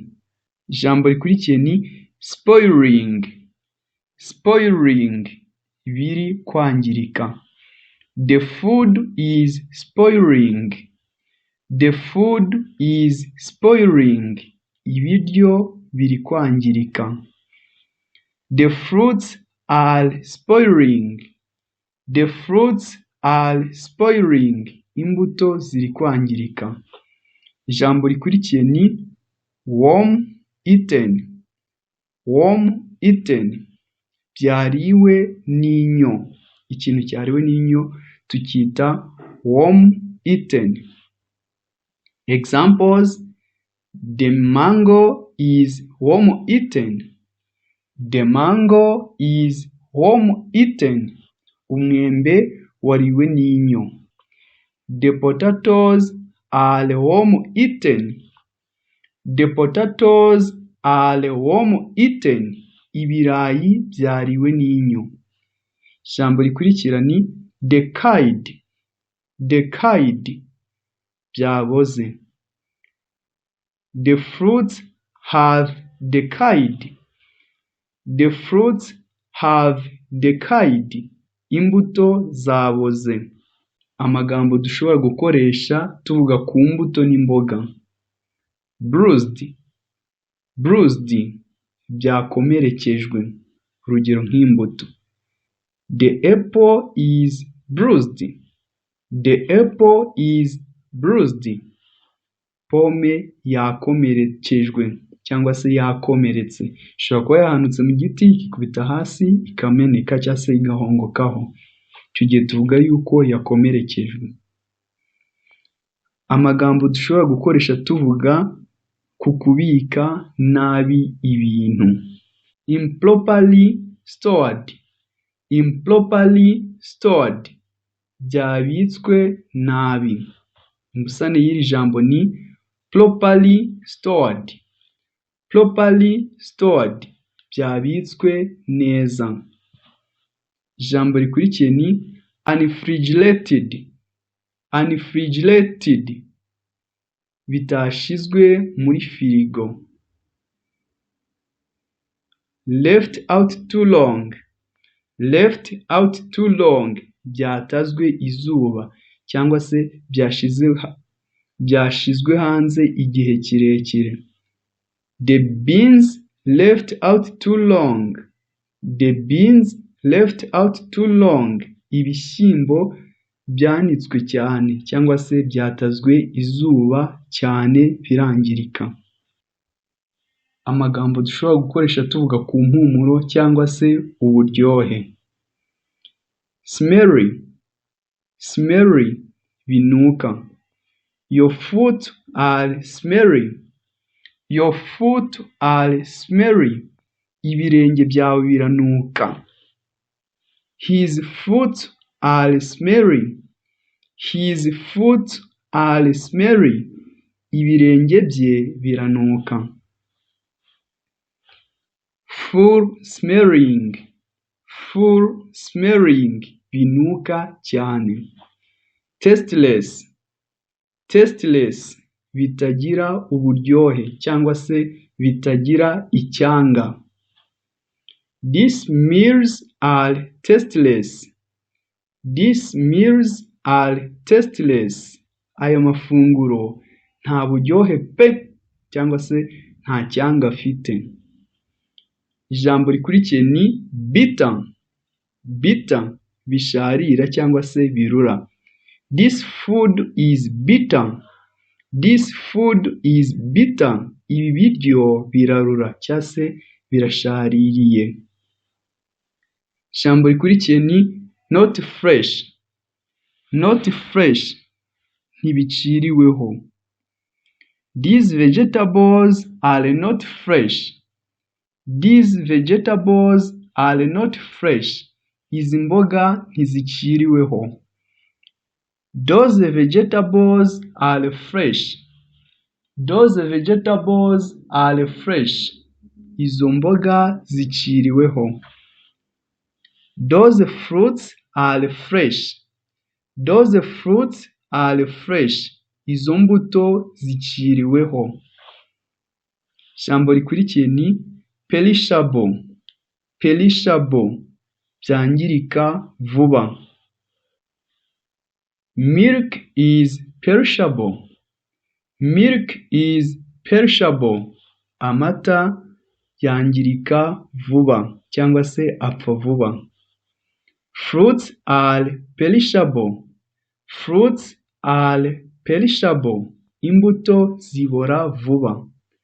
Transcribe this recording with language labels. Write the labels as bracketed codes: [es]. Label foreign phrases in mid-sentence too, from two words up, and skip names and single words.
[rw] Ijambo rikurikiye ni spoiling. Spoiling, biri kwangirika. [en] The food is spoiling. The food is spoiling. [rw] Ibiryo biri kwangirika. [en] The fruits are spoiling. The fruits are spoiling. [rw] Imbuto ziri kwangirika. Ijambo rikurikiye ni [en] worm eaten. Worm eaten, [rw] byariwe n'inyo. Ikintu cyariwe n'inyo tukita [en] worm eaten. Examples: the mango is worm eaten. The mango is worm eaten. [rw] Umwembe wariwe n'inyo. [en] The potatoes are worm eaten. The potatoes are worm eaten. [rw] Ibirayi byariwe n'inyo. Ijambo rikurikira ni decayed. Decayed, byaboze. [en] The fruits have decayed. The fruits have decayed. [rw] Imbuto zaboze. Amagambo dushobora gukoresha tuvuga ku mbuto n'imboga. Bruised. Bruised, byakomerekejwe. Urugero nk'imbuto. [en] The apple is bruised. The apple is bruised. [rw] Pome yakomerekejwe cyangwa se yakomeretse. Ishobora kuba yahanutse mu giti ikikubita hasi ikameneka cyangwa se igahongokaho. Icyo gihe tuvuga yuko yakomerekejwe. Amagambo dushobora gukoresha tuvuga ku kubika nabi ibintu. [en] Improperly stored. Improperly stored, [rw] byabitswe nabi. Imbusane y'iri jambo ni [en] properly stored. Properly stored, [rw] byabitswe neza. Ijambo rikurikiye ni unrefrigerated. Unrefrigerated, bitashizwe muri firigo. [en] Left out too long. Left out too long [rw] byatazwe izuba cyangwa se byashizwe hanze igihe kirekire. [en] The beans left out too long. The beans left out too long. [rw] Ibishyimbo byanitswe cyane cyangwa se byatazwe izuba cyane birangirika. Amagambo dushobora gukoresha tuvuga ku mpumuro cyangwa se uburyohe. Smelly. Smelly binuka. [en] Your foot are smelly. Your foot are smelly. [rw] Ibirenge byawe biranuka. [en] His foot are smelly. His foot are smelly. [rw] Ibirenge bye biranuka. [en] Full smelling. Full smelling [rw] binuka cyane. Tasteless. Tasteless bitagira uburyohe cyangwa se bitagira icyanga. [en] These meals are tasteless. These meals are tasteless. [rw] Aya mafunguro nta buryohe pe cyangwa se nta cyanga afite. Ijambo rikurikiye ni bitter. Bitter bisharira cyangwa se birura. [en] This food is bitter. This food is bitter. [rw] Ibi biryo birarura cyangwa se birashaririye. Ijambo rikurikiye ni [en] not fresh. Not fresh [rw] ntibiciriweho. [en] These vegetables are not fresh. These vegetables are not fresh. [rw] Izi mboga ntiziciriweho. [en] Those vegetables are fresh. Those vegetables are fresh. [rw] Izo mboga ziciriweho. [en] Those fruits are fresh. Those fruits are fresh. [rw] Izo mbuto ziciriweho. Ijambo rikurikiye ni perishable. Perishable byangirika vuba. [en] Milk is perishable. Milk is perishable. [rw] Amata yangirika vuba cyangwa se apfa vuba. [en] Fruits are perishable. Fruits are perishable. [rw] Imbuto zibora vuba.